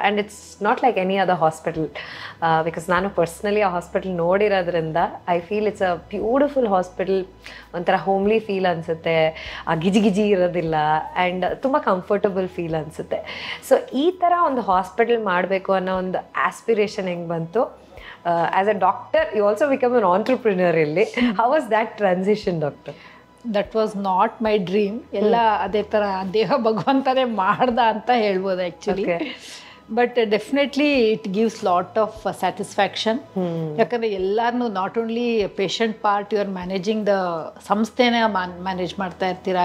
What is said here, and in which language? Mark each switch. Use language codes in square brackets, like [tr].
[en] and it's not like any other hospital, because [kn] ನಾನು personally ಆ hospital ನೋಡಿರೋದ್ರಿಂದ [en] I feel it's a beautiful hospital. [kn] ಒಂಥರ homely feel ಅನಿಸುತ್ತೆ, ಆ ಗಿಜಿ ಇರೋದಿಲ್ಲ, ಆ್ಯಂಡ್ ತುಂಬ ಕಂಫರ್ಟಬಲ್ ಫೀಲ್ ಅನಿಸುತ್ತೆ. ಸೊ ಈ ಥರ ಒಂದು ಹಾಸ್ಪಿಟಲ್ ಮಾಡಬೇಕು ಅನ್ನೋ ಒಂದು ಆಸ್ಪಿರೇಷನ್ ಹೆಂಗೆ ಬಂತು? [en] As a doctor, you also become an entrepreneur really. How was that transition, doctor? That was not my dream. [kn] ಎಲ್ಲ ಅದೇ ಥರ ದೇಹ ಭಗವಂತನೇ ಮಾಡ್ದ ಅಂತ ಹೇಳ್ಬೋದು actually. [en] But definitely it gives lot of satisfaction. [kn] ಯಾಕಂದರೆ ಎಲ್ಲರೂ [en] not only patient part, you are managing the [kn] ಸಂಸ್ಥೆನೇ manage ಮಾಡ್ತಾ ಇರ್ತೀರಾ.